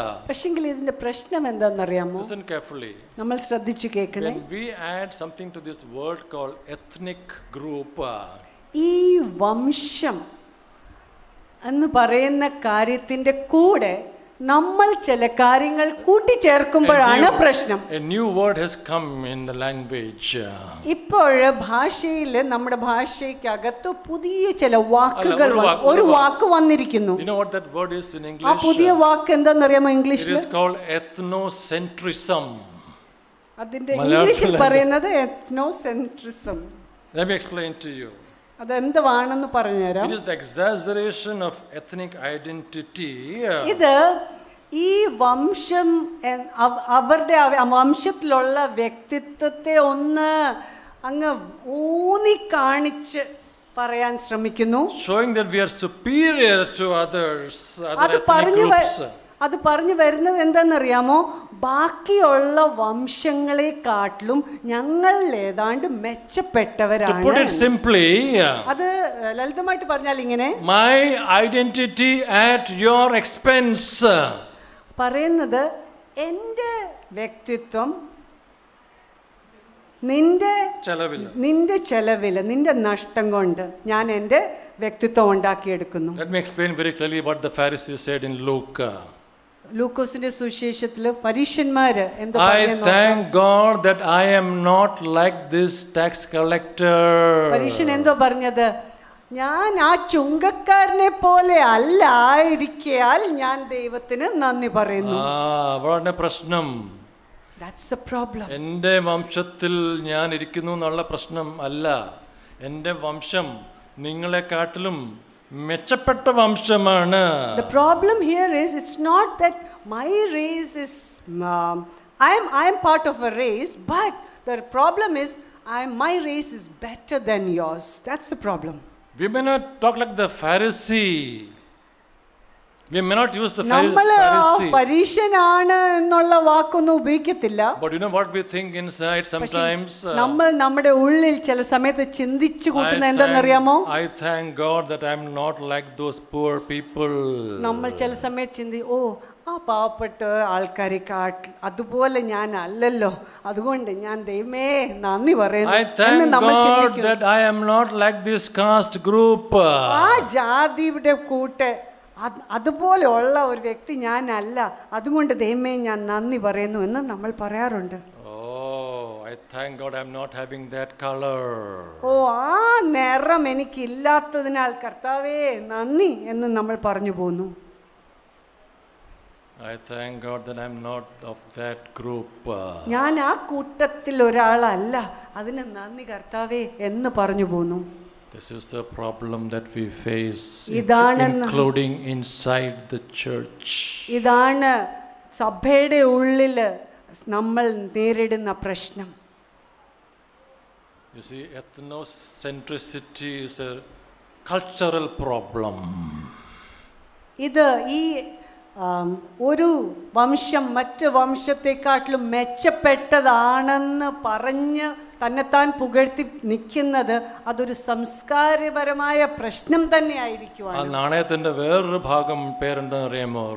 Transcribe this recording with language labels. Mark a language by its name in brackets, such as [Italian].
[Malayalam] പക്ഷെങ്കിൽ ഇതിന്റെ പ്രശ്നം എന്താണെന്നറിയാമോ? [English] Listen carefully. [Malayalam] നമ്മൾ ശ്രദ്ധിച്ചു കേൾക്കണേ. [English] When we add something to this word called ethnic group, [Malayalam] ഈ വംശം എന്ന് പറയുന്ന കാര്യത്തിന്റെ കൂടെ നമ്മൾ ചില കാര്യങ്ങൾ കൂട്ടിച്ചേർക്കുമ്പോഴാണ് പ്രശ്നം. [English] A new word has come in the language. [Malayalam] ഇപ്പോൾ ഭാഷയിൽ, നമ്മുടെ ഭാഷയ്ക്കകത്ത് പുതിയ ചില വാക്കുകൾ, ഒരു വാക്ക് വന്നിരിക്കുന്നു. [English] You know what that word is in English? [Malayalam] ആ പുതിയ വാക്ക് എന്താണെന്നറിയാമോ ഇംഗ്ലീഷിൽ? [English] It is called ethnocentrism. [Malayalam] അതിന്റെ ഇംഗ്ലീഷിൽ പറയുന്നത് ethnocentrism. [English] Let me explain to you. [Malayalam] അതെന്തുവാണെന്ന് പറഞ്ഞുതരാം. [English] It is the exaggeration of ethnic identity. [Malayalam] ഇത് ഈ വംശം, അവരുടെ വംശത്തിലുള്ള വ്യക്തിത്വത്തെ ഒന്ന് അങ്ങ് ഊന്നി കാണിച്ച് പറയാൻ ശ്രമിക്കുന്നു. [English] Showing that we are superior to others, other ethnic groups. [Malayalam] അത് പറഞ്ഞു വരുന്നത് എന്താണെന്നറിയാമോ? ബാക്കിയുള്ള വംശങ്ങളെക്കാട്ടിലും ഞങ്ങൾ ഏതാണ്ട് മെച്ചപ്പെട്ടവരാണ്. [English] To put it simply, [Malayalam] അത് ലളിതമായിട്ട് പറഞ്ഞാൽ ഇങ്ങനെ, [English] my identity at your expense. [Malayalam] പറയുന്നത് എൻ്റെ വ്യക്തിത്വം നിന്റെ ചെലവില്, നിന്റെ നഷ്ടം കൊണ്ട് ഞാൻ എൻ്റെ വ്യക്തിത്വം ഉണ്ടാക്കിയെടുക്കുന്നു. [English] Let me explain very clearly what the Pharisees said in Luke. [Malayalam] ലൂക്കോസിന്റെ സുവിശേഷത്തില് ഫരീശന്മാര് എന്താ [English] I [Malayalam] പറയുന്നത്? [English] thank God that I am not like this tax collector. [Malayalam] ഫരീശൻ എന്തോ പറഞ്ഞത്? ഞാൻ ആ ചുങ്കക്കാരനെ പോലെ അല്ല ആയിരിക്കയാൽ ഞാൻ ദൈവത്തിന് നന്ദി പറയുന്നു. അവരുടെ പ്രശ്നം [English] That's the problem. [Malayalam] എൻ്റെ വംശത്തിൽ ഞാൻ ഇരിക്കുന്നു എന്നുള്ള പ്രശ്നം അല്ല. എൻ്റെ വംശം നിങ്ങളെക്കാട്ടിലും മെച്ചപ്പെട്ട വംശമാണ്. [English] The problem here is it's not that my race is I am part of a race, but the problem is my race is better than yours. That's the problem. We may not talk like the Pharisee. We may not use the [Malayalam] നമ്മൾ [English] Pharisee. [Malayalam] പരീശനാണ് എന്നുള്ള വാക്കൊന്നും ഉപയോഗിക്കത്തില്ല. [English] But you know what we think inside sometimes? [Malayalam] നമ്മൾ നമ്മുടെ ഉള്ളിൽ ചില സമയത്ത് ചിന്തിച്ചു കൂട്ടുന്ന എന്താണെന്നറിയാമോ? [English] I thank God that I am not like those poor people. [Malayalam] നമ്മൾ ചില സമയത്ത് ആ പാവപ്പെട്ട ആൾക്കാരെ അതുപോലെ ഞാൻ അല്ലല്ലോ, അതുകൊണ്ട് ഞാൻ ദൈവമേ നന്ദി [English] I [Malayalam] പറയുന്നു എന്ന് [English] thank [Malayalam] നമ്മൾ [English] God [Malayalam] ചിന്തിക്കും. [English] that I am not like this caste group. [Malayalam] ആ ജാതിയുടെ കൂട്ട് അതുപോലെയുള്ള ഒരു വ്യക്തി ഞാനല്ല, അതുകൊണ്ട് ദൈവമേ ഞാൻ നന്ദി പറയുന്നു എന്ന് നമ്മൾ പറയാറുണ്ട്. [English] Oh, I thank God I'm not having that color. [Malayalam] ഓ, ആ നിറം എനിക്കില്ലാത്തതിനാൽ കർത്താവേ നന്ദി എന്ന് നമ്മൾ പറഞ്ഞു പോന്നു. [English] I thank God that I'm not of that group. [Malayalam] ഞാൻ ആ കൂട്ടത്തിൽ ഒരാളല്ല, അതിന് നന്ദി കർത്താവേ എന്ന് പറഞ്ഞു പോന്നു. [English] This is the problem that we face, [Malayalam] ഇതാണെന്ന് [English] including inside the church. [Malayalam] ഇതാണ് സഭയുടെ ഉള്ളിൽ നമ്മൾ നേരിടുന്ന പ്രശ്നം. [English] You see, ethnocentricity is a cultural problem. [Malayalam] ഇത് ഈ ഒരു വംശം മറ്റ് വംശത്തെക്കാട്ടിലും മെച്ചപ്പെട്ടതാണെന്ന് പറഞ്ഞ് തന്നെത്താൻ പുകഴ്ത്തി നിൽക്കുന്നത് അതൊരു സംസ്കാരപരമായ പ്രശ്നം തന്നെ ആയിരിക്കുവാണ്. ആ നാണയത്തിന്റെ വേറൊരു ഭാഗം പേരെന്താണെന്ന് അറിയാമോ?